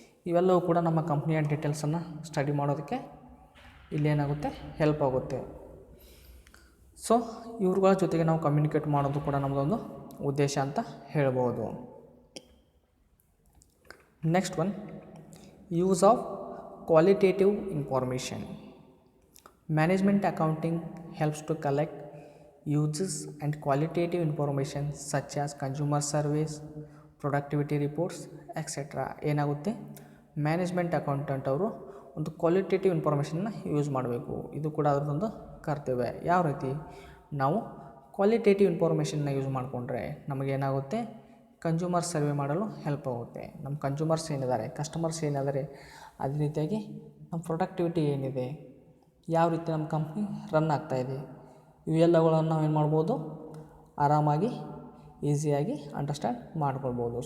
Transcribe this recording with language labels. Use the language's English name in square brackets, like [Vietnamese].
[Kannada] ಇವೆಲ್ಲವೂ ಕೂಡ ನಮ್ಮ ಕಂಪ್ನಿಯ ಡೀಟೇಲ್ಸನ್ನು ಸ್ಟಡಿ ಮಾಡೋದಕ್ಕೆ ಇಲ್ಲೇನಾಗುತ್ತೆ, ಹೆಲ್ಪ್ ಆಗುತ್ತೆ. ಸೊ ಇವ್ರುಗಳ ಜೊತೆಗೆ ನಾವು ಕಮ್ಯುನಿಕೇಟ್ ಮಾಡೋದು ಕೂಡ ನಮ್ಮದೊಂದು ಉದ್ದೇಶ ಅಂತ ಹೇಳ್ಬೋದು. [English] Next one, use of qualitative information. Management accounting helps to collect uses and qualitative information such as consumer surveys, productivity reports, etc. [Kannada] ಏನಾಗುತ್ತೆ, ಮ್ಯಾನೇಜ್ಮೆಂಟ್ ಅಕೌಂಟೆಂಟ್ ಅವರು ಒಂದು ಕ್ವಾಲಿಟೇಟಿವ್ ಇನ್ಫಾರ್ಮೇಷನ್ನ ಯೂಸ್ ಮಾಡಬೇಕು. ಇದು ಕೂಡ ಅದರದೊಂದು ಕರ್ತವ್ಯ. ಯಾವ ರೀತಿ ನಾವು ಕ್ವಾಲಿಟೇಟಿವ್ ಇನ್ಫಾರ್ಮೇಷನ್ನ ಯೂಸ್ ಮಾಡಿಕೊಂಡ್ರೆ ನಮಗೇನಾಗುತ್ತೆ, ಕನ್ಸ್ಯೂಮರ್ ಸರ್ವೆ ಮಾಡಲು ಹೆಲ್ಪ್ ಆಗುತ್ತೆ. ನಮ್ಮ ಕನ್ಸ್ಯೂಮರ್ಸ್ ಏನಿದ್ದಾರೆ, ಕಸ್ಟಮರ್ಸ್ ಏನಿದ್ದಾರೆ, ಅದೇ ರೀತಿಯಾಗಿ ನಮ್ಮ ಪ್ರೊಡಕ್ಟಿವಿಟಿ ಏನಿದೆ, ಯಾವ ರೀತಿ ನಮ್ಮ ಕಂಪ್ನಿ ರನ್ ಆಗ್ತಾಯಿದೆ, ಇವೆಲ್ಲಗಳನ್ನು ನಾವೇನು ಮಾಡ್ಬೋದು, ಆರಾಮಾಗಿ ಈಸಿಯಾಗಿ ಅಂಡರ್ಸ್ಟ್ಯಾಂಡ್ ಮಾಡ್ಕೊಳ್ಬೋದು.